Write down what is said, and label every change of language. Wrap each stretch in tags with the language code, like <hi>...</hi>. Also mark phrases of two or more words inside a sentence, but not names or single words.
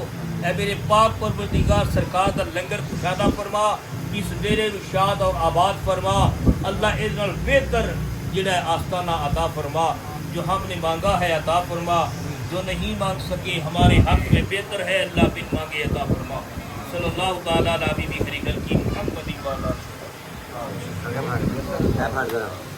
<pa>اے میرے پاک پروردگار سرکار دا لنگر کشادہ فرما. اس ڈیرے نوں شاد اور آباد فرما۔ اللہ اس نال بہتر جہڑا آستانہ عطا فرما.</pa> <ur>جو ہم نے مانگا ہے عطا فرما۔ جو نہیں مانگ سکے ہمارے حق میں بہتر ہے اللہ بن مانگے عطا فرما.</ur> <ar>صلى الله تعالى على نبي خير كي محمد و على</ar>